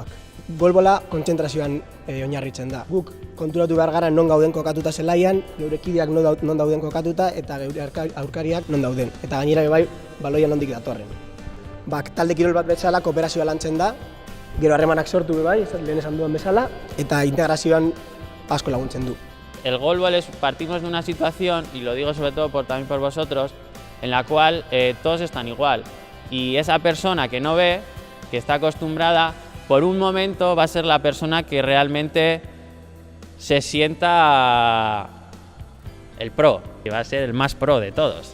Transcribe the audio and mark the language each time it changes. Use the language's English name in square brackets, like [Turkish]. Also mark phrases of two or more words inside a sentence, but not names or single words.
[Basque] Golbola kontzentrazioan oinarritzen da. Guk konturatu behar gara non gauden kokatuta zelaian, geure kideak non dauden kokatuta eta geure aurkariak non dauden. Eta gainera bai baloia nondik datorren. Talde kirol bat bezala kooperazioa lantzen da, gero harremanak sortu bai, lehen esan duen bezala, eta integrazioan asko laguntzen du. [Spanish] El golbol partimos de una situación, y lo digo sobre todo también por vosotros, en la cual todos están igual. Y esa persona que no ve, que está acostumbrada, por un momento va a ser la persona que realmente se sienta el pro, que va a ser el más pro de todos.